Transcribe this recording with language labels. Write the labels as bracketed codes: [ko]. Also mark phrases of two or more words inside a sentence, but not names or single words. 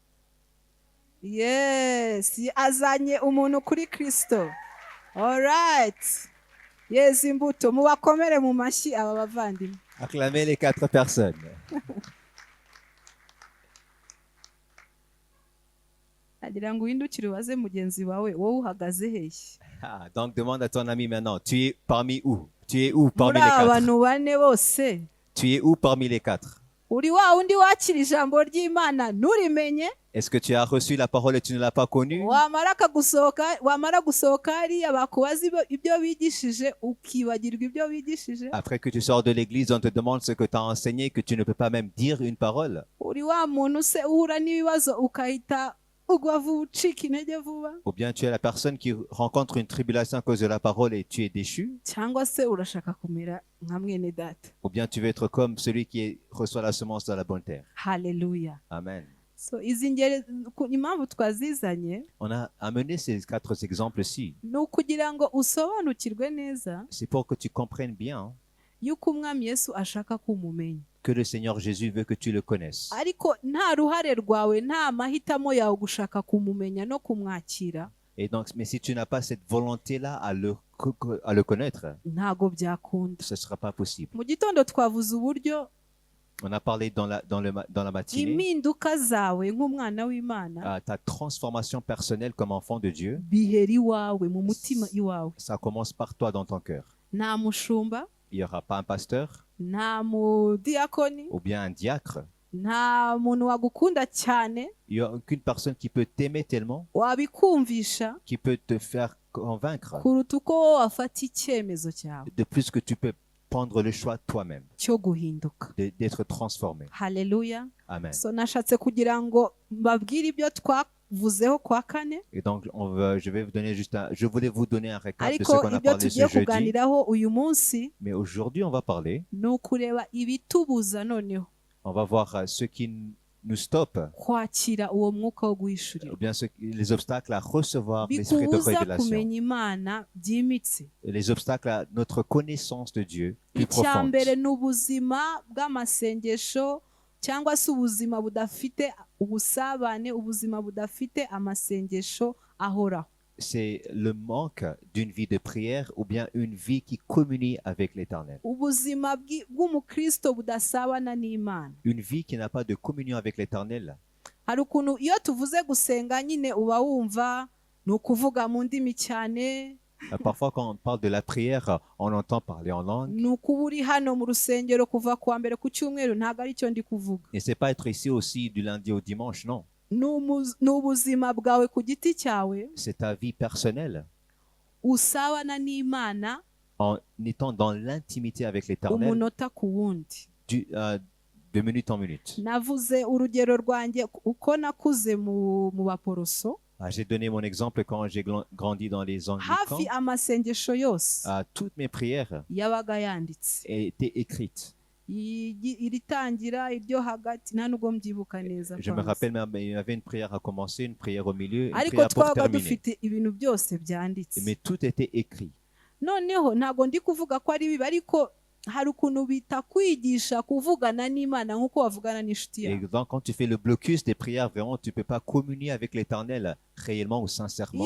[rw] Yes, azanye umuntu kuri Kristo. [en] Alright. [rw] Yes, imbuto, mubakomere mu mashyi aba bavandimwe. [fr] Acclamez les 4 personnes. [rw] Agira ngo uhindukire ubaze mugenzi wawe, wowe uhagaze hehe? [fr] Donc demande à ton ami maintenant, tu es parmi où? Tu es où parmi [rw] Muri [fr] les 4? [rw] abantu bane bose, [fr] Tu es où parmi les 4? [rw] uri wa undi wakira ijambo ry'Imana nturimenye, [fr] Est-ce que tu as reçu la parole et tu ne l'as pas connue? [rw] wamara gusohoka hariya bakubaza ibyo bigishije ukibagirwa ibyo bigishije. [fr] Après que tu sors de l'église, on te demande ce que tu as enseigné, que tu ne peux pas même dire une parole. [rw] Uri wa muntu se uhura n'ibibazo ukahita ugwa vuba, ucika intege vuba, [fr] Ou bien tu es la personne qui rencontre une tribulation à cause de la parole et tu es déchu. [rw] cyangwa se urashaka kumera nka mwene data. [fr] Ou bien tu veux être comme celui qui reçoit la semence dans la bonne terre. [rw] Haleluya. Amen. So izi ngeri impamvu twazizanye [fr] On a amené ces 4 exemples-ci. [rw] ni ukugira ngo usobanukirwe neza [fr] C'est pour que tu comprennes bien [rw] yuko umwami Yesu ashaka kumumenya, [fr] que le Seigneur Jésus veut que tu le connaisses. [rw] ariko nta ruhare rwawe, nta mahitamo yawe gushaka kumumenya no kumwakira, [fr] Et donc, mais si tu n'as pas cette volonté-là à le connaître, [rw] ntago byakunda. [fr] ce ne sera pas possible. [rw] Mu gitondo twavuze uburyo [fr] On a parlé dans la matinée, [rw] impinduka zawe nk'umwana w'Imana [fr] ta transformation personnelle comme enfant de Dieu, [rw] bihera iwawe mu mutima iwawe. [fr] ça commence par toi dans ton cœur. [rw] Nta mushumba, [fr] Il n'y aura pas un pasteur [rw] nta mudiyakoni, [fr] ou bien un diacre, [rw] nta muntu wagukunda cyane [fr] Il n'y a aucune personne qui peut t'aimer tellement, [rw] wabikumvisha [fr] qui peut te faire convaincre [rw] kuruta uko wowe wafata icyemezo cyawe [fr] de plus que tu peux prendre le choix toi-même [rw] cyo guhinduka. [fr] d'être transformé. [rw] Haleluya. Amen. So nashatse kugira ngo mbabwire ibyo twavuzeho kwa kane, [fr] Et donc, je voulais vous donner un récap de ce [rw] ariko [fr] qu'on a [rw] ibyo [fr] parlé [rw] tugiye [fr] ce jeudi. [rw] kuganiraho uyu munsi [fr] Mais aujourd'hui, on va parler, [rw] ni ukureba ibitubuza noneho [fr] on va voir ce qui nous stoppe, [rw] kwakira uwo mwuka wo guhishurira, [fr] ou bien les obstacles à recevoir l'esprit de [rw] bikubuza [fr] révélation, [rw] kumenya Imana byimbitse. [fr] les obstacles à notre connaissance de Dieu plus [rw] icya [fr] profonde. [rw] mbere ni ubuzima bw'amasengesho cyangwa se ubuzima budafite ubusabane, ubuzima budafite amasengesho ahoraho. [fr] C'est le manque d'une vie de prière ou bien une vie qui communie avec l'Éternel. [rw] Ubuzima bw'umukristo budasabana n'Imana. [fr] Une vie qui n'a pas de communion avec l'Éternel. [rw] Hari ukuntu iyo tuvuze gusenga nyine uba wumva ni ukuvuga mu ndimi cyane, [fr] Parfois, quand on parle de la prière, on entend parler en langue. [rw] ni ukuba uri hano mu rusengero kuva ku wa mbere ku cyumweru, ntabwo ari cyo ndi kuvuga. [fr] Et c'est pas être ici aussi du lundi au dimanche, non. [rw] Ni ubuzima bwawe ku giti cyawe [fr] C'est ta vie personnelle [rw] usabana n'Imana [fr] en étant dans l'intimité avec l'Éternel [rw] umunota ku wundi. [fr] de minute en minute. [rw] Navuze urugero rwanjye uko nakuze mu baporoso. [fr] J'ai donné mon exemple quand j'ai grandi dans les Anglicans. [rw] Hafi amasengesho yose [fr] Toutes mes prières [rw] yabaga yanditse, [fr] étaient écrites. [rw] iritangira iryo hagati nta nubwo mbyibuka neza. [fr] Je me rappelle, il y avait une prière à commencer, une prière au milieu, une [rw] ariko [fr] prière pour [rw] twabaga [fr] terminer. [rw] dufite ibintu byose byanditse. [fr] Mais tout était écrit. [rw] Noneho ntabwo ndi kuvuga ko ari bibi, ariko hari ukuntu bitakwigisha kuvugana n'Imana nk'uko wavugana n'inshuti [fr] Et [rw] yawe. [fr] donc, quand tu fais le blocus des prières, vraiment, tu ne peux pas communier avec l'Éternel réellement ou sincèrement.